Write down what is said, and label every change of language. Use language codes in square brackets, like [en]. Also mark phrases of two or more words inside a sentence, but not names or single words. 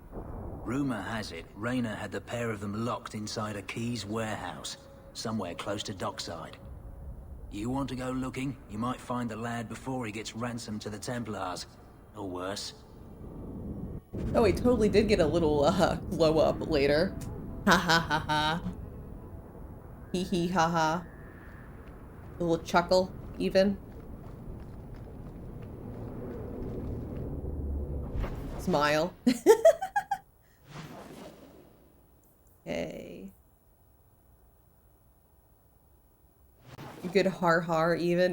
[en] Rumor has it, Rayner had the pair of them locked inside a Keys warehouse, somewhere close to dockside. You want to go looking? You might find the lad before he gets ransomed to the Templars. Or worse. Oh, he totally did get a little, glow up later. Ha ha ha ha. Hee hee ha ha. A little chuckle, even. Smile. Okay. Good har har, even.